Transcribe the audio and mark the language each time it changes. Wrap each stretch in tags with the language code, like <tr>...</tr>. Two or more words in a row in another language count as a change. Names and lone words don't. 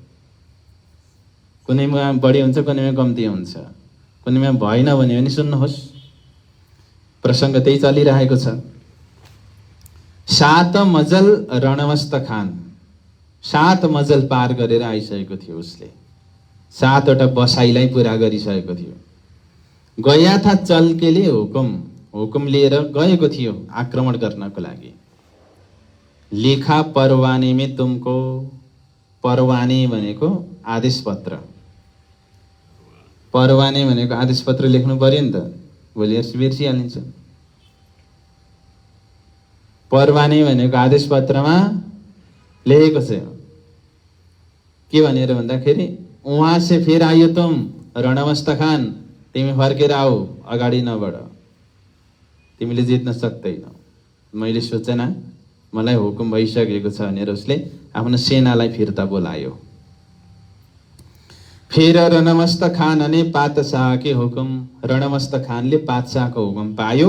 <ne>कुनैमा बढी हुन्छ, कुनैमा कम्ती हुन्छ, कुनैमा भएन भने पनि सुन्नुहोस्, प्रसङ्ग त्यही चलिरहेको छ। 7 मजल रणमस्त खान 7 मजल पार गरेर आइसकेको थियो। उसले 7 वटा बसाइलाई पुरा गरिसकेको थियो।</ne> <hi>गया था चल के लिए</hi> <ne>हुकुम लिएर गएको थियो आक्रमण गर्नको लागि।</ne> <hi>लिखा परवाने में तुमको,</hi> <ne>परवाने भनेको आदेश पत्र, परवाने भनेको आदेश पत्र लेख्नु पर्यो नि त, भोलि बिर्सिहालिन्छ। परवाने भनेको आदेश पत्रमा लेखेको छ के भनेर भन्दाखेरि,</ne> <hi>वहाँ से फिर</hi> <ne>आयो तुम रणमस्त खान, तिमी फर्केर आऊ, अगाडि नबढ, तिमीले जित्न सक्दैनौ। मैले सूचना, मलाई हुकुम भइसकेको छ भनेर उसले आफ्नो सेनालाई फिर्ता बोलायो। फेर रणमस्त खानले पातशाहके हुकुम, रणमस्त खानले पातशाहको हुकुम पायो।</ne>